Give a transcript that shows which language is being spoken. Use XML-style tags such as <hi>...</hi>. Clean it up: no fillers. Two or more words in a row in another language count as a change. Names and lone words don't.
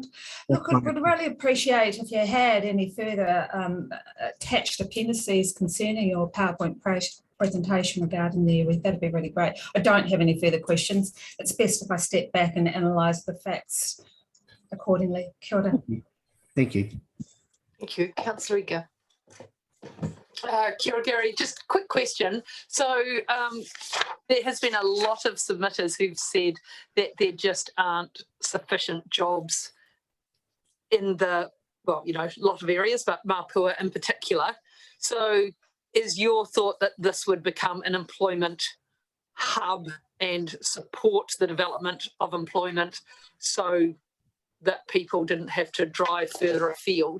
<en>Look, I would really appreciate if you had any further attached appendices concerning your PowerPoint presentation regarding the iwi. That'd be really great. I don't have any further questions. It's best if I step back and analyse the facts accordingly.</en> <mi>Kia ora.</mi> <en>Thank you. Thank you. Councillor Ika.</en> <mi>Kia ora,</mi> <en>Gary, just a quick question. So there has been a lot of submitters who've said that there just aren't sufficient jobs in the, well, you know, a lot of areas, but Mapua in particular. So is your thought that this would become an employment hub and support the development of employment so that people didn't have to drive further afield?</en>